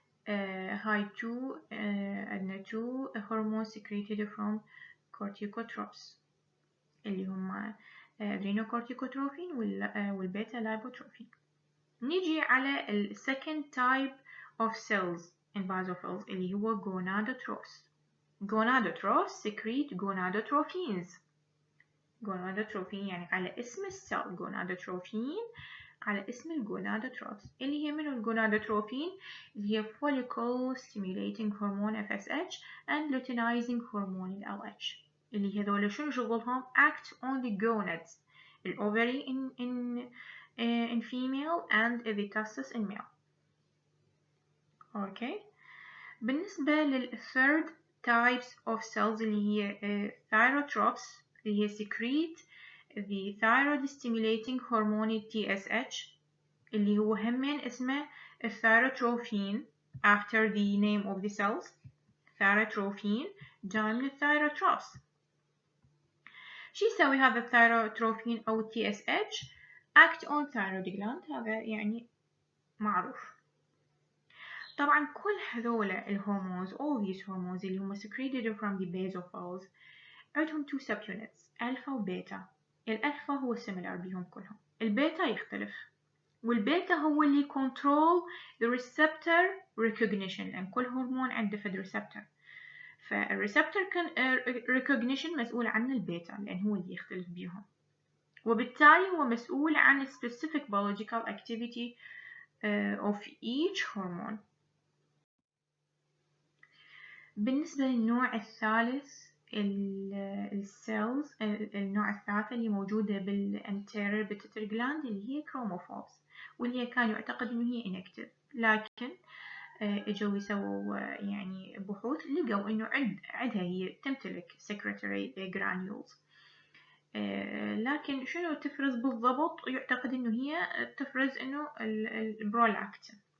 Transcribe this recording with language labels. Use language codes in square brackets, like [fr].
[ar] هاي تو عندنا [en] two hormones secreted from corticotropes اللي هما adrenocorticotrophin والبيتا لايبوتروفين. نيجي على ال second type of cells in basophils اللي هو gonadotrophs. gonadotrophs secrete gonadotrophins. gonadotrophin يعني على اسم السيل gonadotrophin على اسم الجونادوتروفز اللي هي منو الجونادوتروفين اللي هي follicle stimulating hormone FSH and luteinizing hormone LH [ar] اللي هذول شنو شغلهم [en] act on the gonads الأوفري in female and the testes in male. okay. بالنسبة للthird types of cells اللي هي thyrotrophs اللي هي secrete the thyroid stimulating hormone TSH اللي هو همين اسمه الثايروتروفين after the name of the cells. [ar] ثايروتروفين جاي من الثايروتروفs. شو يسوي هذا الثايروتروفين أو TSH؟ [en] act on thyroid gland. [ar] هذا يعني معروف. طبعا كل هذول الهرمونز [en] all these hormones [ar] اللي هم [en] secreted from the basophils [ar] عندهم two subunits ألفا وبيتا. الألفا هو similar بيهم كلهم. البيتا يختلف. والبيتا هو اللي [en] control the receptor recognition [ar] لأن كل هرمون عنده فد receptor. فالريسبتور recognition مسؤول عنه البيتا لأن هو اللي يختلف بيهم. وبالتالي هو مسؤول عن [en] specific biological activity of each hormone. [ar] بالنسبة للنوع الثالث السيلز النوع الثالث اللي موجودة بالانتيريور بيتيوتري جلاند اللي هي كروموفورز واللي كان يعتقد انه هي inactive لكن اجوا يسووا يعني بحوث لقوا انه عندها هي تمتلك [en] secretory granules [ar] لكن شنو تفرز بالضبط يعتقد انه هي تفرز انه البرولاكتين.